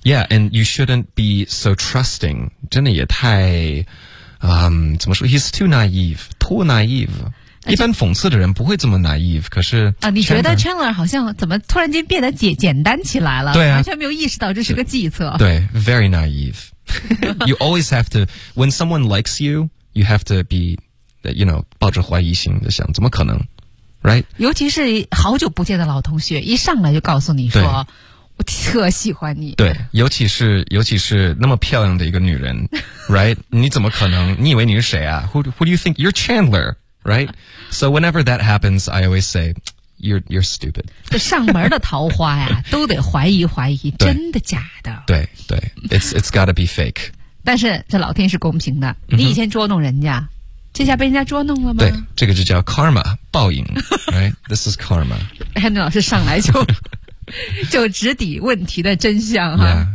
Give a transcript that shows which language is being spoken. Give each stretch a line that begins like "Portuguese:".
English: And you shouldn't be so trusting.
Chinese: 真的也太怎么说
English: ,he's too naive, too naive.
Chinese: 一般讽刺的人不会这么 naive, 可是。你觉得 Chandler 好像怎么突然间变得简单起来了，对啊，完全没有意识到这是个计策。对
English: ,very naive. You always have to, when someone likes you, you have to be, you know,
Chinese: 抱着怀疑心的想怎么可能
English: ,right?
Chinese: 尤其是好久不见的老同学一上来就告诉你说我特喜欢你。对，尤其是那么漂亮的一个女人,right? 你怎么可能，你以为你是谁啊？
English: Who do you think? You're Chandler, right? So whenever that happens, I always say, you're stupid.
Chinese: 这上门的桃花呀都得怀疑真的假的。对对
English: ,it's gotta be fake.
Chinese: 但是这老天是公平的，你以前捉弄人家。这下被人家捉弄了吗？对，这个就叫 karma, 报应,right?
English: This is karma.
Chinese: Henry 老师上来就就直抵问题的真相哈。